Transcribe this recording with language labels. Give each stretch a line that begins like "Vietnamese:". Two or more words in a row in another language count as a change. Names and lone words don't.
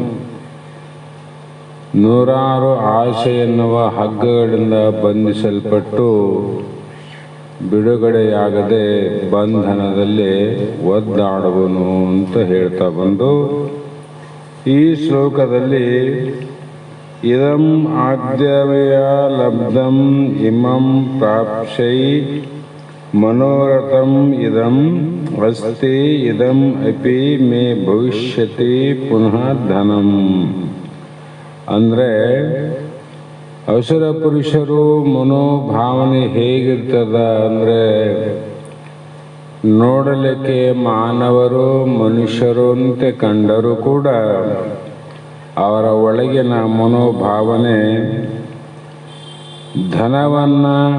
Kannada: ನೂರಾರು ಆಸೆ ಎನ್ನುವ ಹಗ್ಗಗಳಿಂದ ಬಂಧಿಸಲ್ಪಟ್ಟು ಬಿಡುಗಡೆಯಾಗದೆ ಬಂಧನದಲ್ಲಿ ಒದ್ದಾಡುವನು ಅಂತ ಹೇಳ್ತಾ ಬಂದು, ಈ ಶ್ಲೋಕದಲ್ಲಿ
Sanskrit: ಇದಂ ಆದ್ಯವಯ ಲಬ್ಧಂ ಇಮಂ ಪ್ರಾಪ್ಸ್ಯೈ ಮನೋರಥಂ ಇದಂ ಅಸ್ತಿ ಇದಂ ಅಪಿ ಮೇ ಭವಿಷ್ಯತಿ ಪುನಃ ಧನಂ.
Kannada: ಅಂದರೆ ಅಸುರ ಪುರುಷರು ಮನೋಭಾವನೆ ಹೇಗಿರ್ತದ ಅಂದರೆ, ನೋಡಲಿಕ್ಕೆ ಮಾನವರು ಮನುಷ್ಯರು ಅಂತ ಕಂಡರೂ ಕೂಡ ಅವರ ಒಳಗಿನ ಮನೋಭಾವನೆ ಧನವನ್ನು